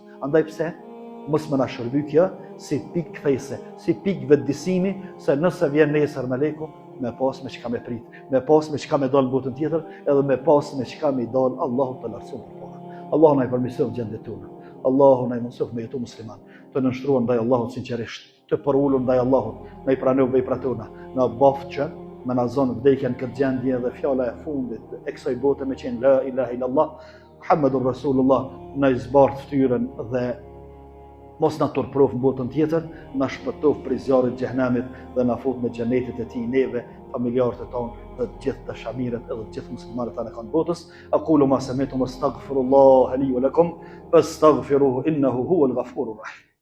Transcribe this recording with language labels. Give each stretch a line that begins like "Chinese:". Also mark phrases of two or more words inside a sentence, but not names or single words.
Albanian: Andaj pse mos më na shërby kjo si pikë kthese, si pikë vetëdijsimi se nëse vjen nesër meleku me pas me çka me prit, me pas me çka me dal në botën tjetër, edhe me pas me çka me dal Allahu të lartësuar. Allahu na i përmirësoj gjendjet tona. Allahu na i mëson me jetu musliman, të nënshtruar ndaj Allahut sinqerisht, të përulur ndaj Allahut, na i pranoj veprat tona, na boft që me na zonë vdekjen këtë gjendje dhe fjala e fundit e kësaj bote me qenë
Arabic: لا إله إلا الله محمد رسول الله
Albanian: na i zbart fytyrën dhe mos na turprof në botën tjetër, na shpëtof prej zjarrit të xhenemit dhe na fut në xhenetet e tij neve, familjarët e tonë dhe të gjithë dashamirët edhe të gjithë muslimanët tanë kanë botës.
Arabic: أقول ما سمعتم أستغفر الله لي ولكم فاستغفروه إنه هو الغفور الرحيم.